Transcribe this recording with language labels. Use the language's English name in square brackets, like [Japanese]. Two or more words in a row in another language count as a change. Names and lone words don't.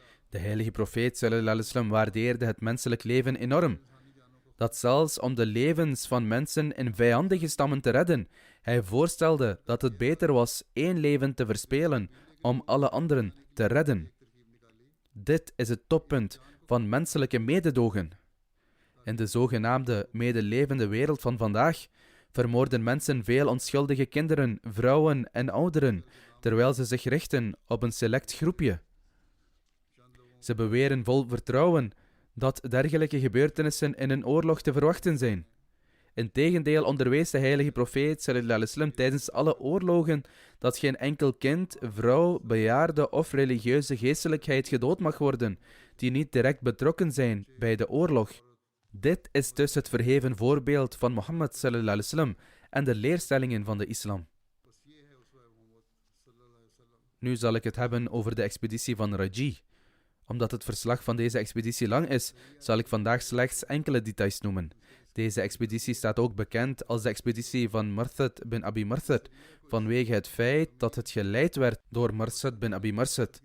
[Dutch] De heilige profeet [Arabic] صلى الله عليه وسلم [Dutch] waardeerde het menselijk leven enorm. Dat zelfs om de levens van mensen in vijandige stammen te redden, hij voorstelde dat het beter was één leven te verspelen om alle anderen te redden. Dit is het toppunt van menselijke mededogen. In de zogenaamde medelevende wereld van vandaag vermoorden mensen veel onschuldige kinderen, vrouwen en ouderen, terwijl ze zich richten op een select groepje. Ze beweren vol vertrouwen dat dergelijke gebeurtenissen in een oorlog te verwachten zijn. Integendeel onderwees de heilige profeet [Arabic] صلى الله عليه وسلم [Dutch] tijdens alle oorlogen dat geen enkel kind, vrouw, bejaarde of religieuze geestelijkheid gedood mag worden, die niet direct betrokken zijn bij de oorlog. Dit is dus het verheven voorbeeld van Mohammed [Arabic] صلى الله عليه وسلم [Dutch] en de leerstellingen van de islam. Nu zal ik het hebben over de expeditie van Raji. Omdat het verslag van deze expeditie lang is, zal ik vandaag slechts enkele details noemen. Deze expeditie staat ook bekend als de expeditie van Marthad bin Abi Marthad, vanwege het feit dat het geleid werd door Marthad bin Abi Marthad.